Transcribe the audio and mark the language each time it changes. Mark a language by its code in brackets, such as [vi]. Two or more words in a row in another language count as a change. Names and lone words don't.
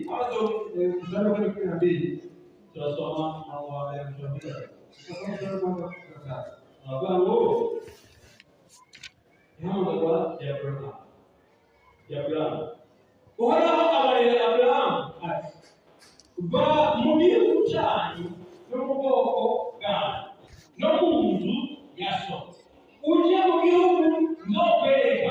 [sw] Mwanzo mstari wa 12. [rw] turasoma umurongo wa mbere [sw] Tutasoma mstari wa kwanza. [rw] avuga ngo ihamagazwa ya Aburahamu. Uhoraho abarira Aburahamu ati, va mu gihugu cyanyu no mu bwoko bwanyu no mu nzu ya so, ujye mu gihugu nzokwereka.